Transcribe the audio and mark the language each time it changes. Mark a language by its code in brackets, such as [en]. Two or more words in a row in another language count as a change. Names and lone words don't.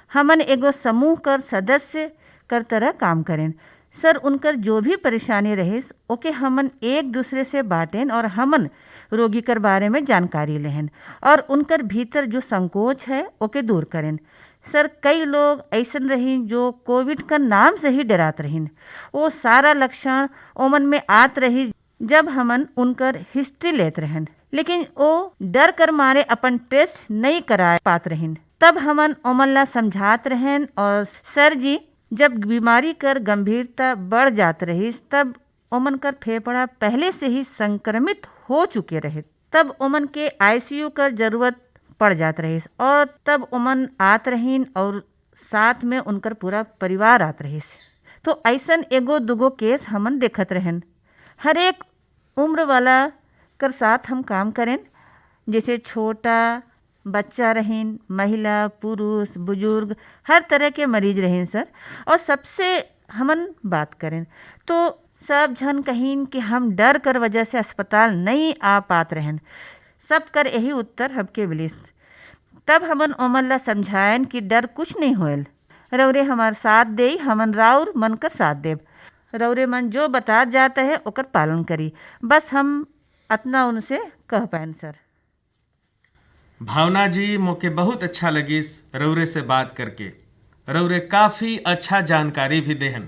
[hne] हमन एगो समूह कर सदस्य कर तरह काम करें। सर उनकर जो भी परेशानी रहिस ओके हमन एक दूसरे से बाटें और हमन रोगी कर बारे में जानकारी लेहन और उनकर भीतर जो संकोच है ओके दूर करें। सर कई लोग ऐसन रहीन जो कोविड का नाम से ही डरात रहीन, वो सारा लक्षण ओमन में आत रही जब हमन उनकर हिस्ट्री लेत रहन, लेकिन वो डर कर मारे अपन टेस्ट नहीं करा पात रहीन। तब हमन ओमन ला समझात रहन और सर जी जब बीमारी कर गंभीरता बढ़ जात रही तब ओमन कर फेफड़ा पहले से ही संक्रमित हो चुके रहे, तब ओमन के आईसीयू कर जरूरत पड़ जात रही और तब ओमन आत रहीन और साथ में उनकर पूरा परिवार आत रही। तो ऐसन एगो दुगो केस हमन देखत रहन। हर एक उम्र वाला कर साथ हम काम करें, जैसे छोटा बच्चा रहें, महिला, पुरुष, बुजुर्ग, हर तरह के मरीज रहें सर। और सबसे हमन बात करें तो सब झन कहीन कि हम डर कर वजह से अस्पताल नहीं आ पात रहें, सब कर यही उत्तर हमके मिलिस। तब हमन ओमन ला समझायन कि डर कुछ नहीं होयल, रौरे हमार साथ दे, हमन राउर मन का साथ देव, रौरे मन जो बता जाता है ओकर पालन करी, बस हम अपना उनसे कह पाएन सर। भावना जी मोके बहुत अच्छा लगिस रौरे से बात करके। रौरे काफ़ी अच्छा जानकारी भी देहन।